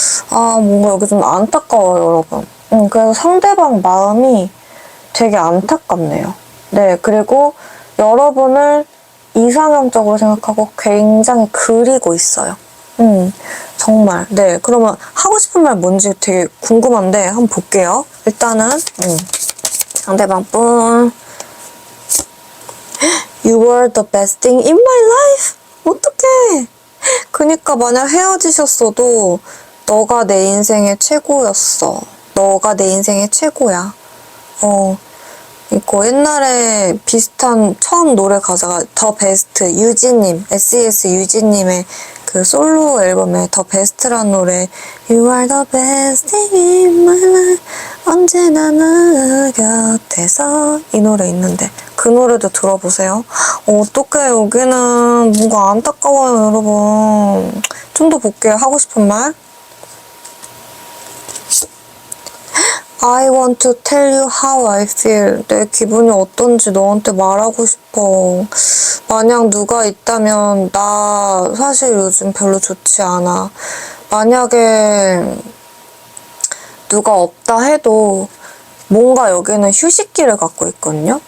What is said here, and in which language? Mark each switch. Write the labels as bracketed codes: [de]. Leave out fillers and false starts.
[ko] 뭔가 여기 좀 안타까워요, 여러분. 그래서 상대방 마음이 되게 안타깝네요. 네, 그리고 여러분을 이상형적으로 생각하고 굉장히 그리고 있어요. 정말. 네, 그러면 하고 싶은 말 뭔지 되게 궁금한데 한번 볼게요. 일단은 상대방 분 [en] You were the best thing in my life. [ko] 어떡해. 그니까 만약 헤어지셨어도 너가 내 인생의 최고였어. 너가 내 인생의 최고야. 이거 옛날에 비슷한 처음 노래 가사가 더 베스트 유진님, SES 유진님의 그 솔로 앨범에 더 베스트란 노래 [en] You are the best thing in my life [ko] 언제나 나 곁에서 이 노래 있는데 그 노래도 들어보세요. 어떡해 여기는 뭔가 안타까워요 여러분. 좀 더 볼게요. 하고 싶은 말 [en] I want to tell you how I feel. [ko] 내 기분이 어떤지 너한테 말하고 싶어. 만약 누가 있다면 나 사실 요즘 별로 좋지 않아. 만약에 누가 없다 해도 뭔가 여기는 휴식기를 갖고 있거든요.